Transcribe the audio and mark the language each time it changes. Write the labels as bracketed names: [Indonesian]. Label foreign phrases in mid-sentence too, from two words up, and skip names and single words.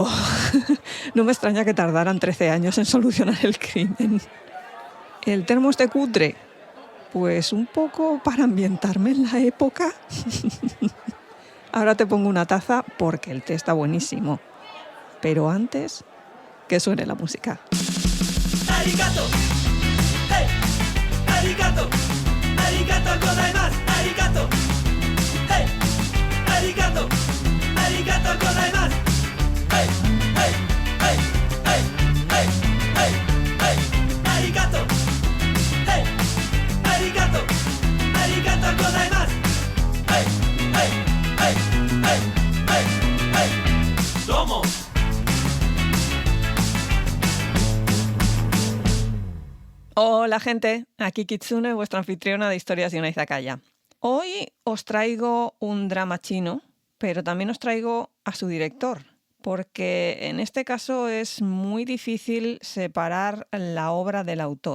[Spanish] No me extraña que tardaran 13 años en solucionar el crimen. ¿El termo este cutre? Pues un poco para ambientarme en la época. Ahora te pongo una taza porque el té está buenísimo. Pero antes, que suene la música. [Japanese] ¡Arigato! ¡Hey! ¡Arigato! ¡ありがとうございます! ¡Arigato! ¡Hey! ¡Arigato! ¡ありがとうございます! ¡Hey! ¡Hey! ¡Hey! ¡Hey! ¡Hey! ¡Hey! ¡Hey! ¡Arigato! ¡Hey! ¡Arigato! ¡ありがとうございます! ¡Hey! ¡Hey! ¡Hey! ¡Hey! ¡Hey! ¡Hey! ¡Domo! [Spanish] Hola gente, aquí Kitsune, vuestra anfitriona de Historias de una Izakaya. Hoy os traigo un drama chino, pero también os traigo a su director, porque en este caso es muy difícil separar la obra del autor.